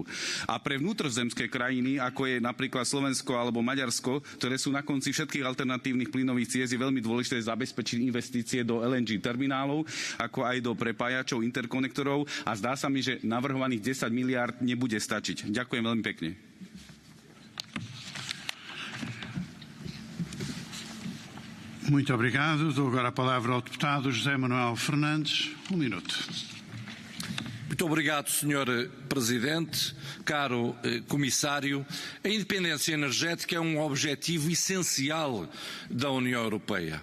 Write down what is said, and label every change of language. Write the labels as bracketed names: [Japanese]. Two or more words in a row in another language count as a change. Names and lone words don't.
[Slovak] A pre vnútrozemské krajiny, ako je napríklad Slovensko alebo Maďarsko, ktoré sú na konci všetkých alternatívnych plynových ciest, je veľmi dôležité zabezpečiť investície do LNG terminálov, ako aj do prepájačov, interkonektorov a zdá sa mi, že navrhovaných 10 miliárd nebude stačiť. Ďakujem veľmi pekne. [Portuguese] Muito obrigado. Dou agora a palavra ao deputado José Manuel Fernandes. Minuto. Muito obrigado, Sr. Presidente. Caro Comissário, a independência energética é um objetivo essencial da União Europeia.